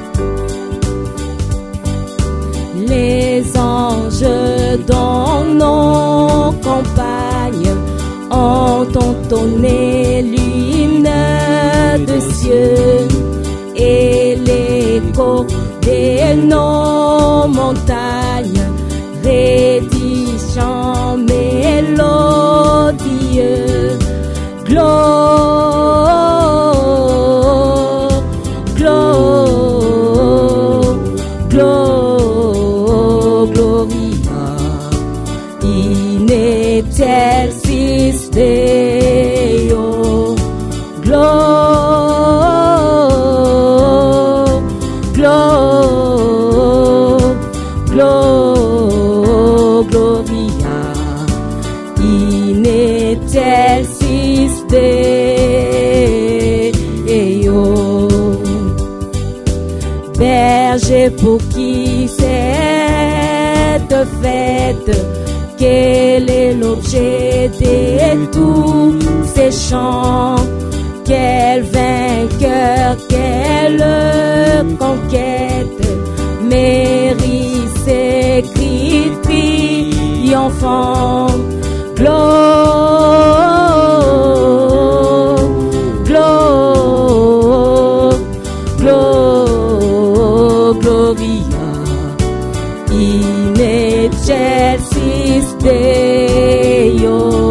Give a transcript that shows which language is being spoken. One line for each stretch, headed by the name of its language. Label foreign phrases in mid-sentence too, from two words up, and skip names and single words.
French: Les anges dans nos campagnes ont entonné l'hymne de cieux et l'écho de nos montagnes rédigeant mélodieux. Gloire, gloire, gloire,
Latin: gloria in excelsis Deo.
French: Gloire, gloire, gloire,
Latin: gloria in excelsis Deo.
French: Berger pour qui cette fête, quel est l'objet de tous ces chants? Quel vainqueur, quelle conquête mérite ces cris triomphants? Gloire, gloire, gloire,
Latin: gloria in excelsis Deo.